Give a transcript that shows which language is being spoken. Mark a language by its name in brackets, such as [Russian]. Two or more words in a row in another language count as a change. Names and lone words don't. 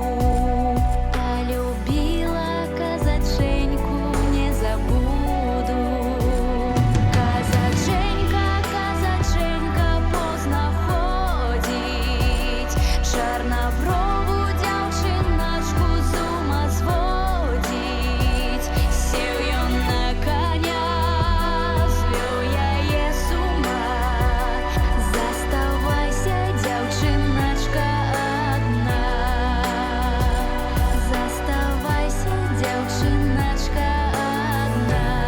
[Ukrainian] Полюбила казаченьку, не забуду. Казаченька, казаченька, поздно ходить. Чорноброву дзяўчыначку з ума зводить. [Belarusian] Сеў ён на коня, звёў яе з ума. Заставайся, дзяўчыначка, адна. Заставайся, дзяўчыначка, адна.